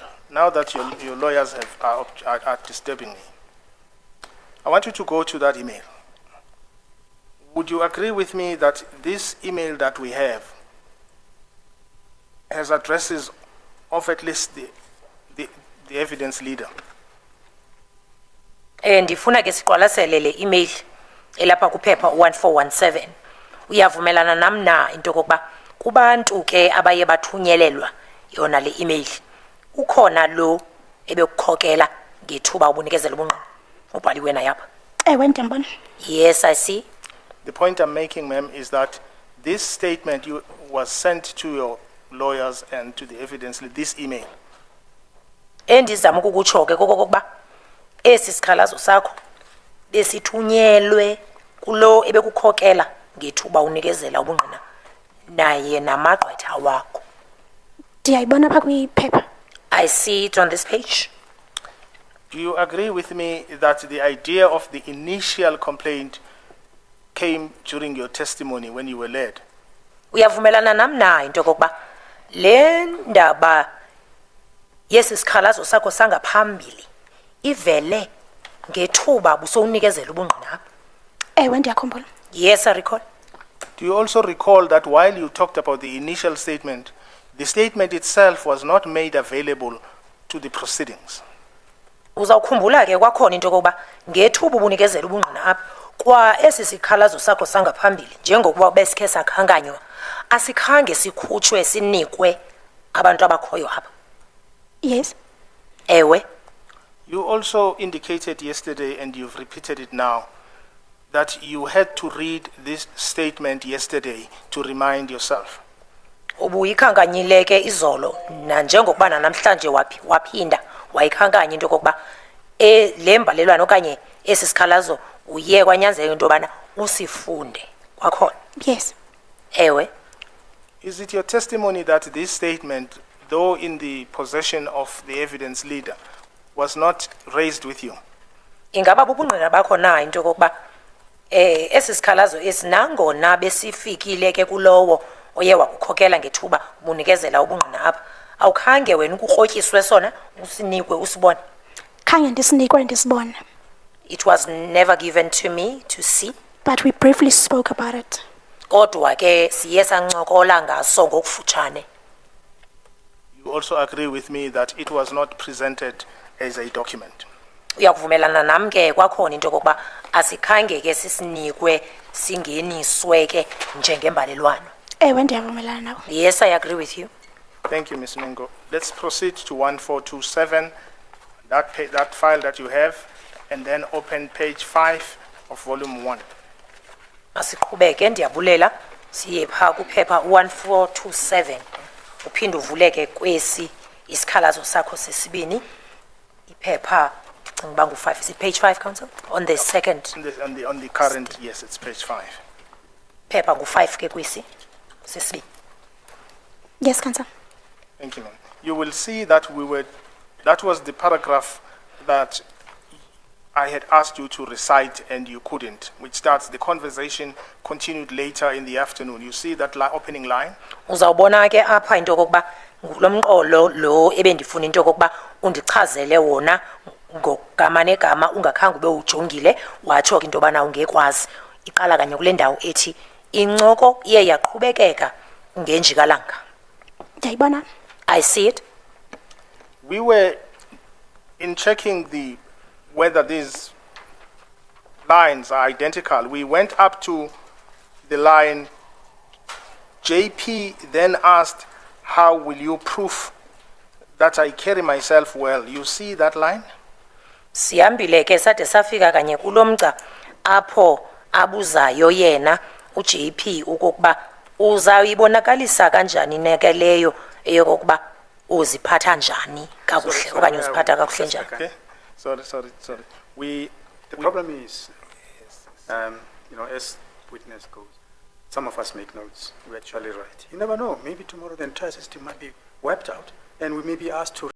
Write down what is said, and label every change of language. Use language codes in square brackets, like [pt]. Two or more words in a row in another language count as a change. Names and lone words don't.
[en] Now that your lawyers are disturbing me, I want you to go to that email. Would you agree with me that this email that we have has addresses of at least the evidence leader? [xh] Ndifuna ke siqwalasele le email elapha kuphepha 1417. Uyavumelana nam na into kokuba kubantu ke abaye bathunyelelwa yona le email ukhona lo ebekukhokela ngethuba ubunikezela ubungqina ubhaliwe na yapha? Ewe ndiyambona. [en] Yes, I see. The point I'm making, ma'am, is that this statement was sent to your lawyers and to the evidence leader, this email. [xh] Endizama ukukutsho ke kokokuba esi sikhalazo sakho besithunyelwe kulo ebekukhokela ngethuba unikezela ubungqina naye namagqwetha wakho. Ndiyayibona pha kwiphepha. [en] I see it on this page. Do you agree with me that the idea of the initial complaint came during your testimony when you were led? [xh] Uyavumelana nam na into kokuba le ndaba yesi sikhalazo sakho sangaphambili ivele ngethuba busowunikezela ubungqina apha? Ewe ndiyakhumbula. [en] Yes, I recall. Do you also recall that while you talked about the initial statement, the statement itself was not made available to the proceedings? [xh] Uzawukhumbula ke kwakhona into kokuba ngethuba ubunikezela ubungqina apha kwa esi sikhalazo sakho sangaphambili njengokuba besikhe sakhankanywa asikhange sikhutshwe sinikwe abantu abakhoyo apha? [en] Yes. [xh] Ewe. [en] You also indicated yesterday, and you've repeated it now, that you had to read this statement yesterday to remind yourself. [xh] Ubuyikhankanyile ke izolo nanjengokuba namhlanje waphinda wayikhankanya into kokuba le mbalelwane okanye esi sikhalazo uye kwanyanzeleka into yobana usifunde kwakhona? [en] Yes. [xh] Ewe. [en] Is it your testimony that this statement, though in the possession of the evidence leader, was not raised with you? [xh] Ingaba bubungqina bakho na into kokuba esi sikhalazo esinangona besifikile ke kulowo oye wakukhokela ngethuba ubunikezela ubungqina apha awukhange wena ukukrotyiswe sona usinikwe usibone? Khange ndisinikwe ndisibone. [en] It was never given to me to see. But we briefly spoke about it. [xh] Kodwa ke siye sancokola ngaso ngokufutshane. [en] You also agree with me that it was not presented as a document? [xh] Uyakuvumelana nam ke kwakhona into kokuba asikhange ke sisinikwe singeniswe ke njengembalelwano? Ewe ndiyavumelana nawe. [en] Yes, I agree with you. Thank you, Ms. Mengo. Let's proceed to 1427, that file that you have, and then open page 5 of volume 1. [xh] Asiqhubeke ndiyabulela siye pha kuphepha 1427 uphinde uvuleke kwesi isikhalazo sakho sesibini iphepha ndicinga uba ngu5 [en] is it page 5 council on the second On the current, yes, it's page 5. [xh] phepha ngu5 ke kwisi sesibini. [en] Yes, Council. Thank you, ma'am. You will see that that was the paragraph that I had asked you to recite and you couldn't, which starts, the conversation continued later in the afternoon. You see that opening line? [xh] Uzawubona ke apha into kokuba ngulomqolo lo ebendifuna into kokuba undichazele wona ngogama negama ungakhange ube ujongile watsho ke into bana ungekwazi iqala kanye kule ndawo ethi incoko iye yaqhubekeka ngenjikalanga. Ndiyayibona. [en] I see it. We were in checking whether these lines are identical. We went up to the line, JP then asked, how will you prove that I carry myself well? You see that line? [xh] Sihambile ke sade safika kanye kulomgca apho abuzayo yena uJP ukuba uzayibonakalisa kanjani nekeleyo eyokuba uziphatha njani kakuhle okanye uziphatha kakuhle njani. [en] Okay. Sorry. The problem is, as witness goes, some of us make notes. We actually write. You never know. Maybe tomorrow the entire system might be wiped out, and we may be asked to